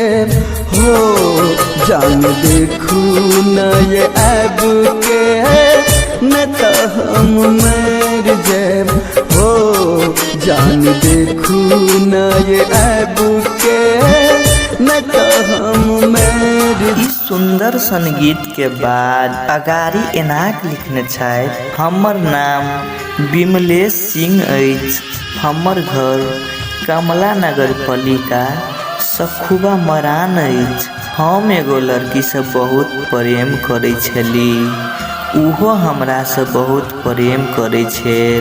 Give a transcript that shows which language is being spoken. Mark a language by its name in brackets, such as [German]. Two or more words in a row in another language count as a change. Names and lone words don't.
[Maithili] हो जान देखू न ये ऐब के न तो हम मर जाब। हो जान देखू न ये ऐब के न तो हम मर। इस सुंदर संगीत के बाद अगारी एनाक लिखने छथि, हमर नाम विमलेश सिंह अछि, हमर घर कमला नगर पालिका सखुबा मरान अछि। हम एगो लड़की से बहुत प्रेम करे छली, उहो हमरा से बहुत प्रेम करे छल।